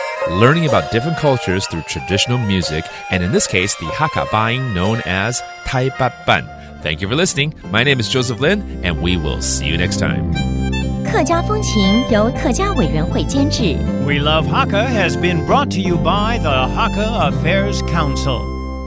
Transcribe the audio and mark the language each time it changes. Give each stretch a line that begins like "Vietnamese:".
English: Learning about different cultures through traditional music, and in this case, the Hakka Ba'ing known as Tai Ba Ban. Thank you for listening. My name is Joseph Lin, and we will see you next time.
Chinese: 客家风情由客家委员会监制。
English: We Love Hakka has been brought to you by the Hakka Affairs Council.